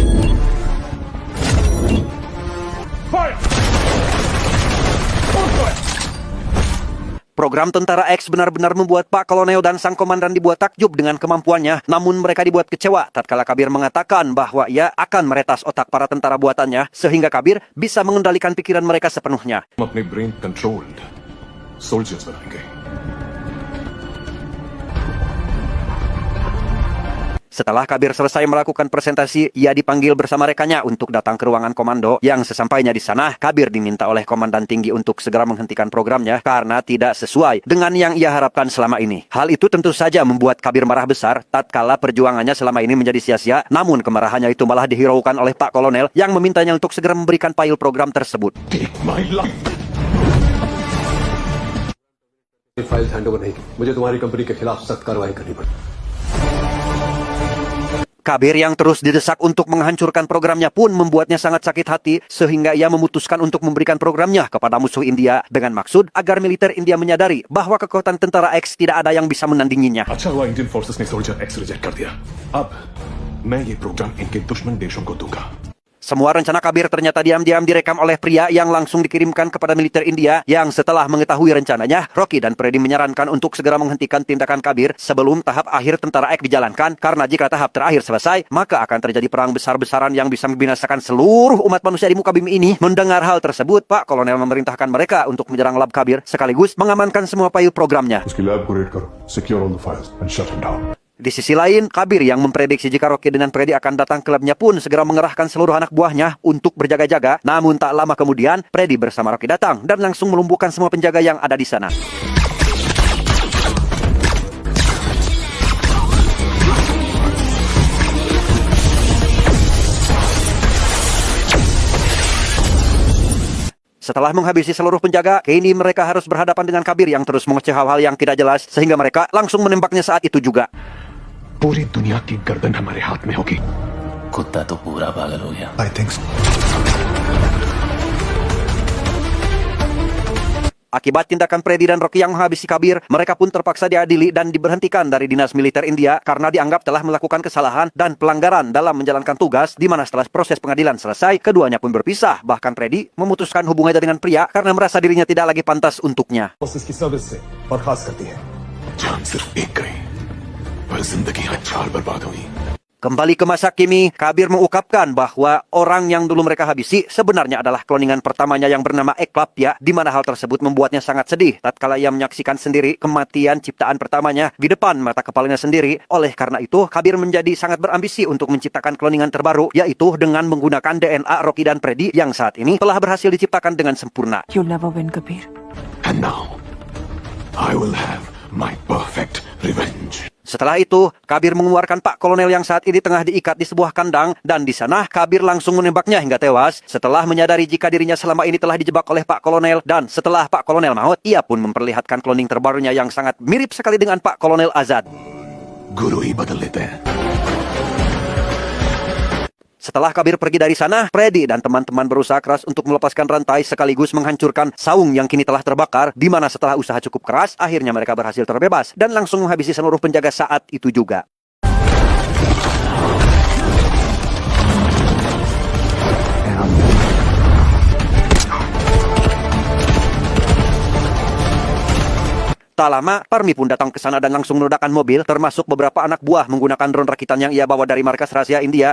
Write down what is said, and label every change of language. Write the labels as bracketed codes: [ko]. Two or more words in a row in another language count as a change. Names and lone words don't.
[id] Program Tentara X benar-benar membuat Pak Kolonel dan sang komandan dibuat takjub dengan kemampuannya. Namun mereka dibuat kecewa tatkala Kabir mengatakan bahwa ia akan meretas otak para tentara buatannya sehingga Kabir bisa mengendalikan pikiran mereka sepenuhnya. [hi] हम अपने [en] brain controlled soldiers [hi] बनाएंगे. [id] Setelah Kabir selesai melakukan presentasi, ia dipanggil bersama rekannya untuk datang ke ruangan komando. Yang sesampainya di sana, Kabir diminta oleh komandan tinggi untuk segera menghentikan programnya karena tidak sesuai dengan yang ia harapkan selama ini. Hal itu tentu saja membuat Kabir marah besar tatkala perjuangannya selama ini menjadi sia-sia. Namun kemarahannya itu malah dihiraukan oleh Pak Kolonel yang memintanya untuk segera memberikan file program tersebut. [en] Take my life. files hand over [hi] नहीं की मुझे तुम्हारी कंपनी के खिलाफ सख्त कार्रवाई करनी पड़ी. [id] Kabir yang terus didesak untuk menghancurkan programnya pun membuatnya sangat sakit hati sehingga ia memutuskan untuk memberikan programnya kepada musuh India dengan maksud agar militer India menyadari bahwa kekuatan tentara X tidak ada yang bisa menandinginya. [hi] अच्छा हुआ [en] Indian forces [hi] ने सोल्जर एक्स रिजेक्ट कर दिया. अब मैं ये प्रोग्राम इनके दुश्मन देशों को दूंगा. [id] Semua rencana Kabir ternyata diam-diam direkam oleh pria yang langsung dikirimkan kepada militer India yang setelah mengetahui rencananya, Rocky dan Freddy menyarankan untuk segera menghentikan tindakan Kabir sebelum tahap akhir tentara Ek dijalankan karena jika tahap terakhir selesai, maka akan terjadi perang besar-besaran yang bisa membinasakan seluruh umat manusia di muka bumi ini. Mendengar hal tersebut, Pak Kolonel memerintahkan mereka untuk menyerang lab Kabir sekaligus mengamankan semua file programnya. [hi] उसकी लैब को रेड करो, [en] secure all the files and shut him down. [id] Di sisi lain, Kabir yang memprediksi jika Rocky dan Freddy akan datang ke labnya pun segera mengerahkan seluruh anak buahnya untuk berjaga-jaga. Namun tak lama kemudian, Freddy bersama Rocky datang dan langsung melumpuhkan semua penjaga yang ada di sana. Setelah menghabisi seluruh penjaga, kini mereka harus berhadapan dengan Kabir yang terus mengoceh hal-hal yang tidak jelas, sehingga mereka langsung menembaknya saat itu juga. [hi] पूरी दुनिया की गर्दन हमारे हाथ में होगी. कुत्ता तो पूरा पागल हो गया। [en] I think so. [id] Akibat tindakan Freddy dan Rocky yang menghabisi Kabir, mereka pun terpaksa diadili dan diberhentikan dari dinas militer India karena dianggap telah melakukan kesalahan dan pelanggaran dalam menjalankan tugas, di mana setelah proses pengadilan selesai, keduanya pun berpisah. Bahkan Freddy memutuskan hubungannya dengan pria karena merasa dirinya tidak lagi pantas untuknya. [hi] उसकी सर्विस से बर्खास्त करती है। जान सिर्फ एक गई, पर जिंदगियां 4 बर्बाद हुई. [id] Kembali ke masa kini, Kabir mengungkapkan bahwa orang yang dulu mereka habisi sebenarnya adalah kloningan pertamanya yang bernama Eklapya, di mana hal tersebut membuatnya sangat sedih tatkala ia menyaksikan sendiri kematian ciptaan pertamanya di depan mata kepalanya sendiri. Oleh karena itu, Kabir menjadi sangat berambisi untuk menciptakan kloningan terbaru, yaitu dengan menggunakan DNA Rocky dan Freddy yang saat ini telah berhasil diciptakan dengan sempurna. [en] You'll never win, Kabir. And now, I will have my perfect revenge. [id] Setelah itu, Kabir mengeluarkan Pak Kolonel yang saat ini tengah diikat di sebuah kandang, dan di sana Kabir langsung menembaknya hingga tewas. Setelah menyadari jika dirinya selama ini telah dijebak oleh Pak Kolonel, dan setelah Pak Kolonel maut, ia pun memperlihatkan kloning terbarunya yang sangat mirip sekali dengan Pak Kolonel Azad. [hi] गुरु ही बदल लेते हैं. [id] Setelah Kabir pergi dari sana, Freddy dan teman-teman berusaha keras untuk melepaskan rantai sekaligus menghancurkan saung yang kini telah terbakar, di mana setelah usaha cukup keras, akhirnya mereka berhasil terbebas dan langsung menghabisi seluruh penjaga saat itu juga. Tak lama, Parmi pun datang ke sana dan langsung meledakkan mobil, termasuk beberapa anak buah menggunakan drone rakitan yang ia bawa dari markas rahasia India.